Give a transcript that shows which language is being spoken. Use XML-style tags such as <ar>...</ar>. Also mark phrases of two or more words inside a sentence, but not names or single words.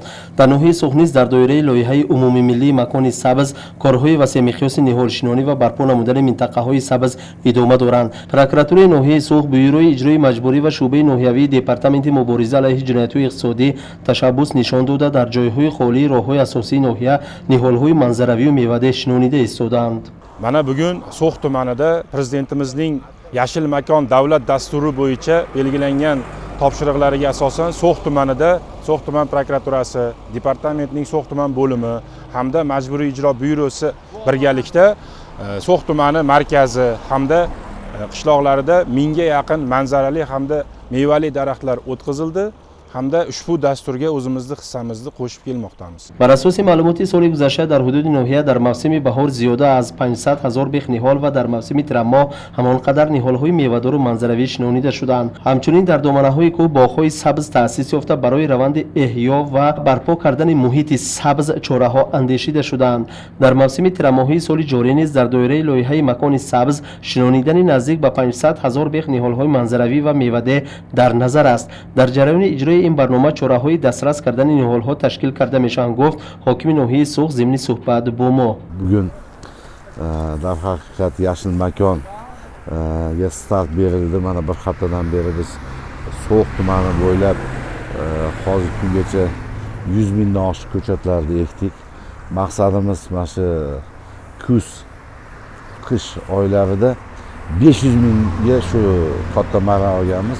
<tg>Дар ноҳияи Сӯх низ дар доираи лоиҳаи умумӣ миллӣ Макони сабз корҳои васеъ миқёс ниҳолшинонӣ ва барпо намудани минтақаҳои сабз идома доранд. Прокурори ноҳияи Сӯх бюрои иҷрои маҷбурӣ ва шӯъбаи ноҳиявии департаменти мубориза алайҳи ҷиноятҳои иқтисодӣ ташаббус нишон дода дар ҷойҳои холии роҳҳои асосии ноҳия ниҳолҳои манзаравӣ ва мевадор шинонида истоданд.</tg> <uz>Mana bugun So'x tumanida prezidentimizning Yashil makon davlat dasturi bo'yicha belgilangan topshiriqlariga asosan So'x tumanida So'x tuman prokuraturasi, departamentning So'x tuman bo'limi hamda majburiy ijro byurosi birgalikda So'x tumani markazi hamda qishloqlarida 1000 ga yaqin manzarali hamda mevali daraxtlar o'tqizildi. hamda ushbu dasturga o'zimizni hissamizni qo'shib kelmoqdamiz.</uz> <tg>Бар асоси маълумоти соли гузашта дар ҳудуди ноҳия дар мавсими баҳор зиёда аз 500,000 бех ниҳол ва дар мавсими тирамоҳ ҳамонқадар ниҳолҳои мевадор ва манзаравӣ шинонида шуданд. Ҳамчунин дар доманаҳои кӯҳ боғҳои сабз таъсис ёфта барои раванди эҳё ва барпо кардани муҳити сабз чораҳо андешида шуданд. Дар мавсими тирамоҳии соли ҷорӣ низ дар доираи лоиҳаи Макони сабз шинонидани наздик ба 500,000 бех ниҳолҳои манзаравӣ ва мевадор дар назар аст. Дар ҷараёни иҷрои ин барнома чораҳои дастрас кардани ниҳолҳо ташкил карда мешан гуфт ҳокими ноҳияи Сӯх зимни суҳбат бо мо.</tg> <uz>Bugun در haqiqat yashil makon ga start berildi. Mana bir haftadan beri biz So'x tumani bo'ylab hozirgi kungacha 100 mingdan oshiq ko'chatlarni ekdik. Maqsadimiz mana shu kuz qish oylarida 500 mingga shu katta marra olganmiz.</uz>